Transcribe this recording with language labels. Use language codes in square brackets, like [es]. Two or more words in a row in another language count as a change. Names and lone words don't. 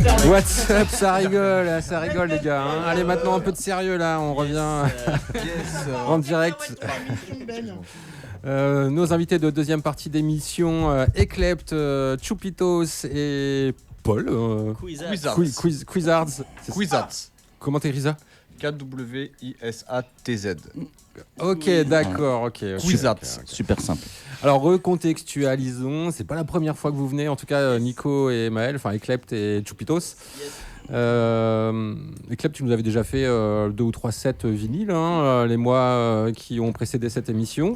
[en] What's up, [fr] ça rigole les gars. Hein. Allez, maintenant un peu de sérieux là, on revient en direct. Nos invités de deuxième partie d'émission, Eclept, Chupitos et Paul. Quizards. Comment t'écris ça? K-W-I-S-A-T-Z. Ok, d'accord, ok. Quizards. Super simple. Alors recontextualisons, c'est pas la première fois que vous venez, en tout cas Nico et Maël, enfin Eclept et Chupitos. Eclept, tu nous avais déjà fait 2 ou 3 sets vinyles, les mois qui ont précédé cette émission.